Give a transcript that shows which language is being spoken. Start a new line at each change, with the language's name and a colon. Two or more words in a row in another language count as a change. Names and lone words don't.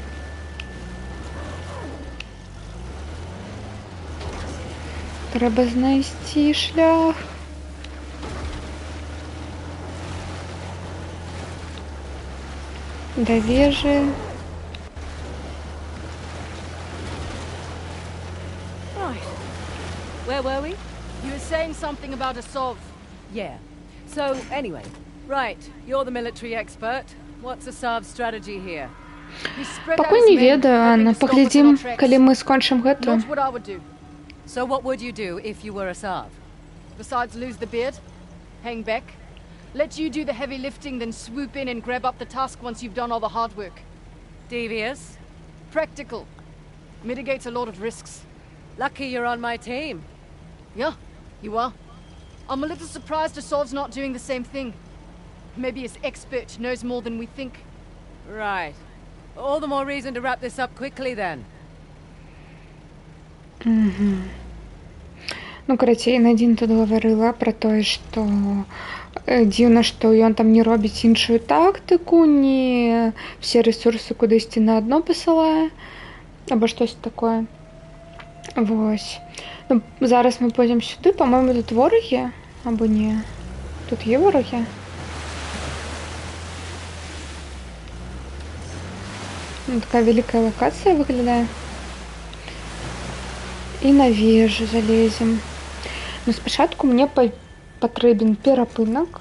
Belarusian: Треба знайти шлях. До вежи.
English: Right. Where were we? You were saying something about Asav. Yeah. So, anyway. Right, you're the military expert. What's Asav's strategy here? He spread out
Belarusian: Пакуль
English: his
Belarusian: не
English: men,
Belarusian: ведаю,
English: hoping
Belarusian: Анна.
English: to stop us on
Belarusian: Паглядзім,
English: our tracks.
Belarusian: калі мы скончым гэта.
English: Not what I would do. So what would you do if you were Asav? Besides lose the beard, hang back, let you do the heavy lifting, then swoop in and grab up the tusk once you've done all the hard work. Devious? Practical. Mitigates a lot of risks. Lucky you're on my team. Yeah, you are. I'm a little surprised Asav's not doing the same thing. Maybe his expert knows more than we think. Right. All the more reason to wrap this up quickly then.
Belarusian: Ну, карацей, Надзін тут гаварыла пра тое, што дзіўна, што ён там не робіць іншую тактыку, не все рэсурсы кудысьці на адно пасылае, або штось такое. Вось. Ну, зараз мы пойдзем сюды, па-мойму, тут ворагі, або не. Тут є ворагі? Ну, такая вялікая лакацыя выглядае. І на вежу залезем. Ну, спачатку мне патрэбен перапынак.